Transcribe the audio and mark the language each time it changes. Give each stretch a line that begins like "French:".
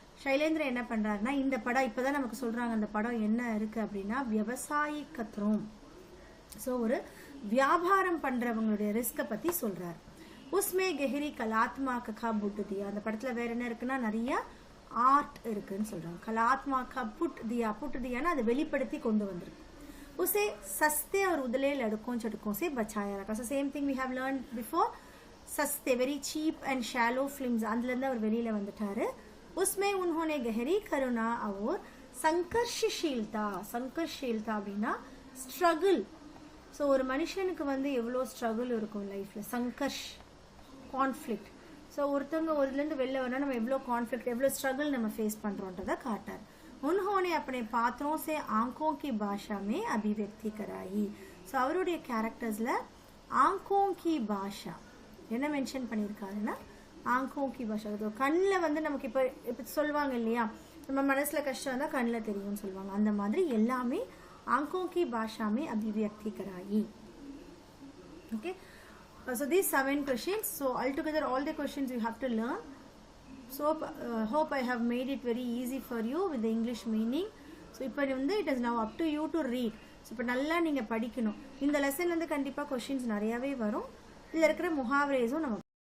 Tamil: शैलेंद्र என்ன பண்றாருன்னா இந்த படம் இப்பதான் நமக்கு சொல்றாங்க அந்த படம் என்ன இருக்கு அப்படின்னா விவசாயிக் கத்ரோம். ஸோ ஒரு வியாபாரம் பண்றவங்களுடைய ரிஸ்கை பத்தி சொல்றாரு.
Hindi: உஸ்மே கெஹரி கலாத்மாக்க கா புட் தியா,
Tamil: அந்த படத்துல வேற என்ன இருக்குன்னா நிறைய ஆர்ட் இருக்குன்னு சொல்றாங்க. கலாத்மா
Hindi: का पुट दिया ना,
Tamil: அதை வெளிப்படுத்தி கொண்டு வந்திருக்கு.
Hindi: उसे सस्ते और उदले लड़कों झटकों से बचाया रखा.
English: So same thing we have learned before.
Tamil: सस्ते
English: very cheap and shallow films
Tamil: அதுல இருந்து அவர் வெளியில வந்துட்டாரு.
Hindi: उसमें उन्होंने गहरी करुणा और संघर्षशीलता
Tamil: அப்படின்னா ஸ்ட்ரகிள். ஸோ ஒரு மனுஷனுக்கு வந்து எவ்வளோ ஸ்ட்ரகிள் இருக்கும் லைஃப்ல, சங்கர்ஷ் கான்ஃப்ளிக்ட். ஸோ ஒருத்தவங்க ஒரு இதுலேருந்து வெளில வரனா நம்ம எவ்வளோ கான்ஃப்ளிக்ட் எவ்வளோ ஸ்ட்ரகிள் நம்ம ஃபேஸ் பண்ணுறோன்றதை காட்டார்.
Hindi: उन्होंने अपने पात्रों से आंखों की भाषा में अभिव्यक्ति कराई.
Tamil: ஸோ அவருடைய கேரக்டர்ஸில் ஆங்கோ கி பாஷா என்ன மென்ஷன் பண்ணியிருக்காருன்னா ஆங்கோ கி பாஷா, கண்ணில் வந்து நமக்கு இப்போ சொல்லுவாங்க இல்லையா, நம்ம மனசில் கஷ்டம் இருந்தால் கண்ணில் தெரியும்னு சொல்லுவாங்க, அந்த மாதிரி எல்லாமே
Hindi: आंखों की भाषा में अभिव्यक्ति कराई.
English: Okay, so these 7 questions. So altogether all the questions you have to learn. So hope I have made it very easy for you with the English meaning. So
Tamil: இப்போ வந்து
English: it is now up to you to read.
Tamil: So இப்போ நல்லா நீங்கள் படிக்கணும். இந்த lesson வந்து கண்டிப்பாக questions நிறையாவே வரும். இதில் இருக்கிற முஹாவரேஸும் நம்ம